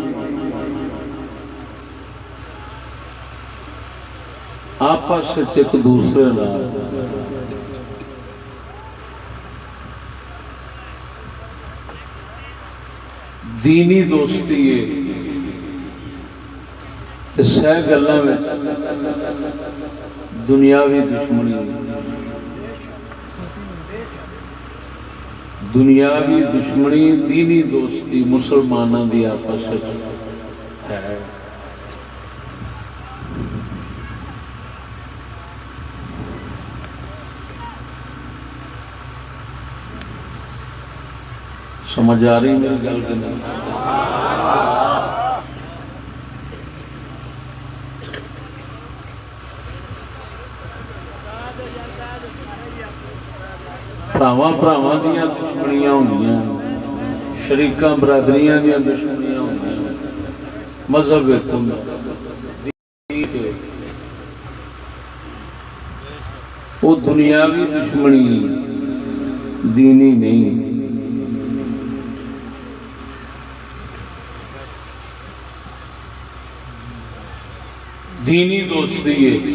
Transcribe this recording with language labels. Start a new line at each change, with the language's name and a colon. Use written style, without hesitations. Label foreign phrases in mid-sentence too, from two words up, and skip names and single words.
Punjabi: آپس ایک دوسرے نال دینی دوستی ہے تے سہ گلاں وچ دنیاوی دشمنی، دنیاوی دشمنی، دینی دوستی مسلمانوں دی آپس ہے۔ سمجھ آ رہی میری گل کہ نہیں؟ بھراواں دیاں دشمنیاں ہوندیاں، شریکاں برادریاں دیاں دشمنیاں ہوندیاں، مذہب ایک ہوندا، وہ دنیاوی دشمنی دینی نہیں۔ دینی دوستی ہے،